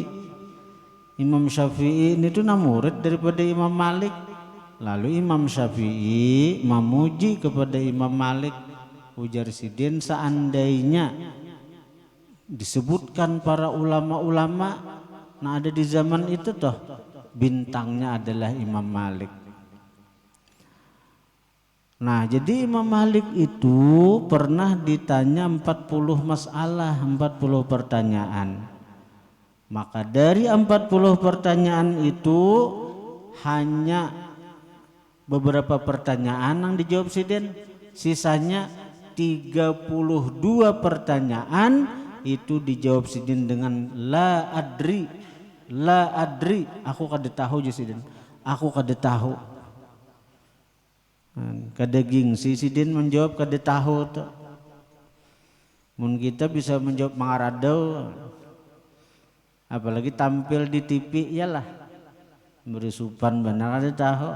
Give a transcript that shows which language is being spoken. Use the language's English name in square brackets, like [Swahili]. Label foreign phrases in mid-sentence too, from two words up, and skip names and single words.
[Indonesian] Imam Syafi'i ini tuh murid daripada Imam Malik. Lalu Imam Syafi'i memuji kepada Imam Malik, ujar sidin, seandainya disebutkan para ulama-ulama nah ada di zaman itu toh, bintangnya adalah Imam Malik. Nah, jadi Imam Malik itu pernah ditanya 40 masalah, 40 pertanyaan. Maka dari 40 pertanyaan itu hanya beberapa pertanyaan yang dijawab sidin. Sisanya 32 pertanyaan itu dijawab sidin dengan [Arabic] la adri, [Banjar] aku kada tahu je sidin, aku kada tahu. Kada gengsi sidin menjawab kada tahu tuh. Mun kita bisa menjawab mangaradau, apalagi tampil di TV, iyalah beri supan benar kada tahu.